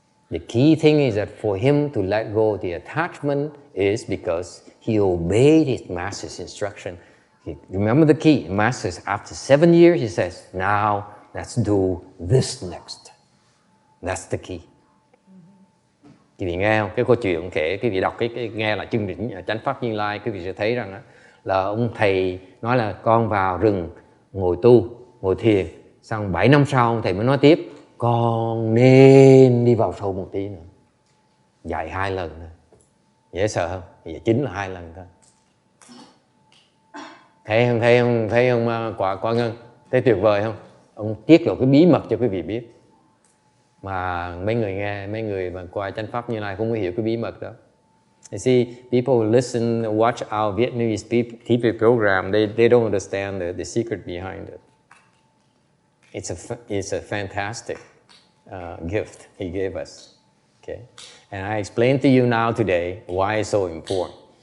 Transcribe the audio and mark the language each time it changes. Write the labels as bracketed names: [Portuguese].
[English] The key thing is that for him to let go the attachment is because he obeyed his master's instruction. Remember the key, master, after 7 years, he says, now let's do this next. That's the key. [Vietnamese] Quý vị nghe không? Cái câu chuyện kể, quý vị đọc cái nghe là chương trình Chánh Pháp Như Lai, quý vị sẽ thấy rằng là ông thầy nói là con vào rừng ngồi tu, ngồi thiền. Xong 7 năm sau ông thầy mới nói tiếp, con nên đi vào sâu một tí nữa. Dạy 2 lần thôi. Dễ sợ không? Vậy chính là 2 lần thôi. Thấy không quả Ngân? Thấy tuyệt vời không? Ông tiết lộ cái bí mật cho quý vị biết. Mà mấy người mà qua Chánh Pháp Như Lai không có hiểu cái bí mật đó. [English] You see, people listen, watch our Vietnamese TV program, they don't understand the secret behind it. It's a fantastic gift he gave us. Okay, and I explain to you now today why it's so important.